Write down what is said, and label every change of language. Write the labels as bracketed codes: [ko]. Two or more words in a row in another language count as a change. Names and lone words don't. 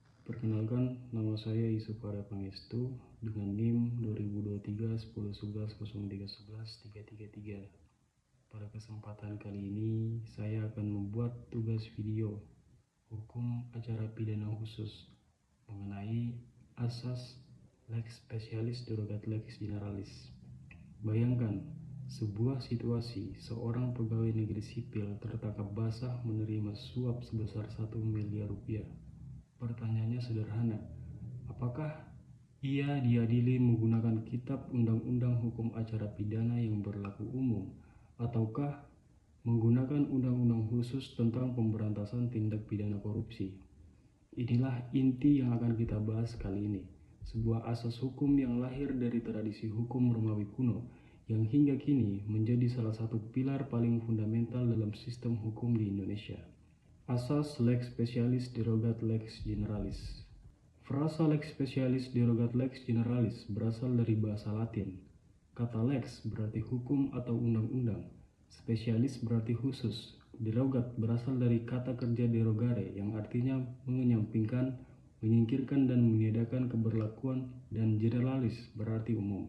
[id] Perkenalkan, nama saya Yusuf Arya Pangestu dengan NIM 2023 10 11 03 11 333. Pada kesempatan kali ini, saya akan membuat tugas video hukum acara pidana khusus mengenai asas [la] lex specialis derogat lex generalis. [id] Bayangkan, sebuah situasi seorang pegawai negeri sipil tertangkap basah menerima suap sebesar 1 miliar rupiah. Pertanyaannya sederhana, apakah ia diadili menggunakan kitab undang-undang hukum acara pidana yang berlaku umum, ataukah menggunakan undang-undang khusus tentang pemberantasan tindak pidana korupsi? Inilah inti yang akan kita bahas kali ini, sebuah asas hukum yang lahir dari tradisi hukum Romawi kuno, yang hingga kini menjadi salah satu pilar paling fundamental dalam sistem hukum di Indonesia. [la] Asas lex specialis derogat lex generalis. [id] Frasa [la] lex specialis derogat lex generalis [id] berasal dari bahasa Latin. Kata lex berarti hukum atau undang-undang, spesialis berarti khusus, derogat berasal dari kata kerja derogare yang artinya mengenyampingkan, menyingkirkan dan meniadakan keberlakuan, dan generalis berarti umum.